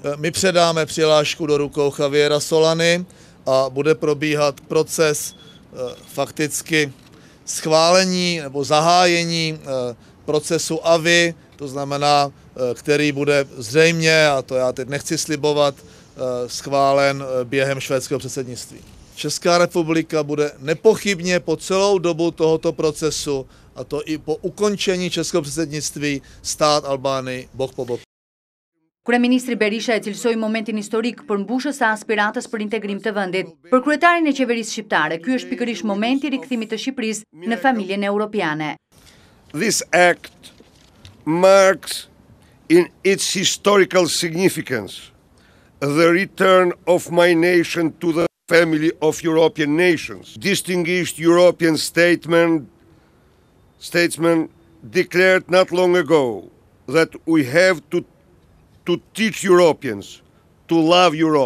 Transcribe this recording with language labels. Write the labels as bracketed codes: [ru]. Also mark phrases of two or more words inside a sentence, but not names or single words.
[cs] My předáme přihlášku do rukou Javiera Solany a bude probíhat proces fakticky schválení nebo zahájení procesu AVI, to znamená, který bude zřejmě, a to já teď nechci slibovat, schválen během švédského předsednictví. Česká republika bude nepochybně po celou dobu tohoto procesu, a to i po ukončení českého předsednictví, stát Albánii bok po bok. [sq] Kryeministri Berisha e cilësoi momentin historik për mbushës së aspiratës për integrim të vendit. Për kryetarin e qeverisë shqiptare, ky është pikërisht momenti i rikthimit të Shqipërisë në familjen europiane. [en] This act marks in its historical significance the return of my nation to the family of European nations. Distinguished European statesmen declared not long ago that we have to teach Europeans to love Europe.